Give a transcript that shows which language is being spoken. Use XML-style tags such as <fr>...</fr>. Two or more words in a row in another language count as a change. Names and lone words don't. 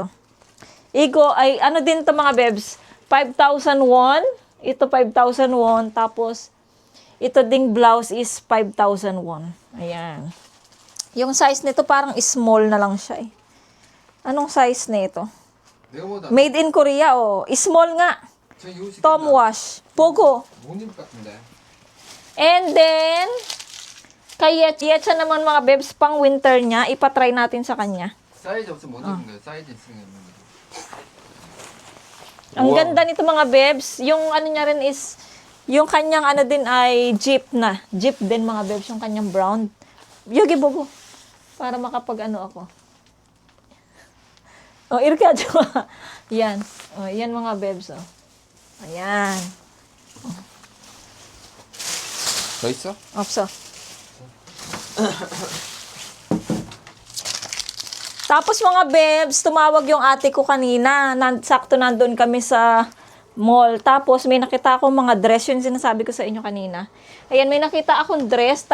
<tl>Igo, ay ano din to mga bebs? 5,000 won. Ito 5,000 won. Tapos, ito ding blouse is 5,000 won. Ayan. Yung size nito parang small na lang siya eh. Anong size nito?</tl> <ko>내가보다</ko> <en>Made in Korea, oh.</en> <tl>Small nga.</tl> <ko>저 이거 시켰나? Tom wash. Pogo. 못 입을 것 같은데.</ko> <en>And then,</en> <tl>kay Yetcha naman mga bebs, pang winter niya, ipatry natin sa kanya.</tl> <ko>사이즈 없으면 못 입는 거야. 사이즈 있으면 입는 거야.</ko> <tl>Ang ganda nito mga bebs. Yung ano niya rin is, yung kanyang ano din ay Jeep na. Jeep din mga bebs, yung kanyang brown. Yogi bobo. Para makapag ano ako. Oh, irka jowa. Yan. Oh, yan mga bebs, oh. Ayan.</tl> <ko>더 있어? Opso.</ko> <tl>Tapos mga bebs, tumawag yung ate ko kanina. Sakto nandun kami sa mall. Tapos may nakita akong mga dress. Yun sinasabi ko sa inyo kanina. Ayan, may nakita akong dress.</tl>